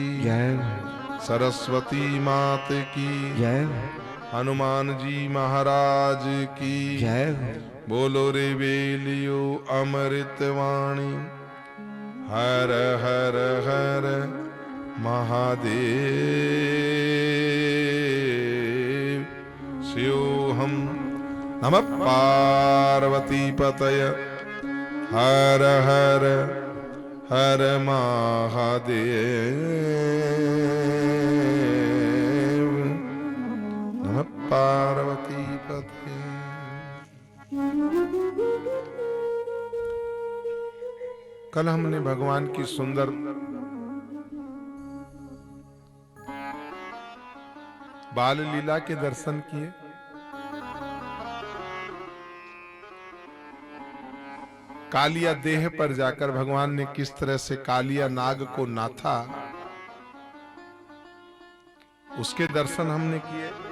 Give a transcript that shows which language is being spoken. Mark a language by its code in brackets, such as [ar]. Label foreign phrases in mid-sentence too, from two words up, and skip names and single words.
[hi] जय हो, सरस्वती मात की जय हो, हनुमान जी महाराज की जय हो। बोलो रे बेलियो अमृत वाणी। हर हर हर महादेव। [sa] शिवोऽहं नमः पार्वती पतय। [hi] हर हर हर महादेव। [sa] नमः पार्वती पतय। [hi] कल हमने भगवान की सुंदर बाल लीला के दर्शन किए। कालिया देह पर जाकर भगवान ने किस तरह से कालिया नाग को नाथा, उसके दर्शन हमने किए।